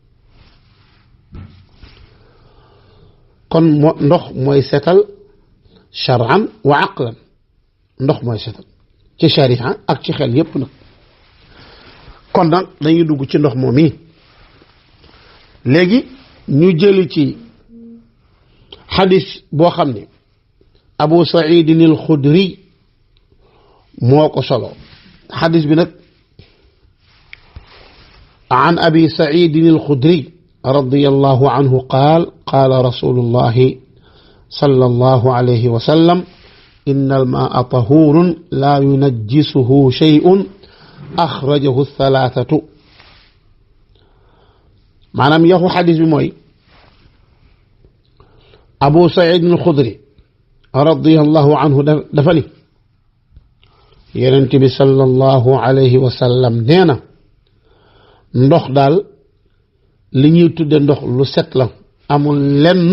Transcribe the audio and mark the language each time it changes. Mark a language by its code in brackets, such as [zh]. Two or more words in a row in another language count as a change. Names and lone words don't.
[wo] kon ndox mooy setal [ar] شرعا وعقلا [wo] ndox mooy setal ci sharia ak ci xel yépp nag kon nag dañuy dugg ci ndox moom yi léegi ñu jëli ci xadis boo xam ne Abu Saïdin al-Xudri moo ko solo xadis bi nag [ar] عن أبي سعيد الخدري رضي الله عنه قال قال رسول الله صلى الله عليه وسلم إن الماء طهور لا ينجسه شيء أخرجه الثلاثة [wo] maanaam yaxu xadis bi mooy Abu Saïd al-Xudri [ar] رضي الله عنه [wo] dafa ni Yonent bi [ar] صلى الله عليه وسلم [wo] nee na ndox daal li ñuy tudde ndox lu set la amul lenn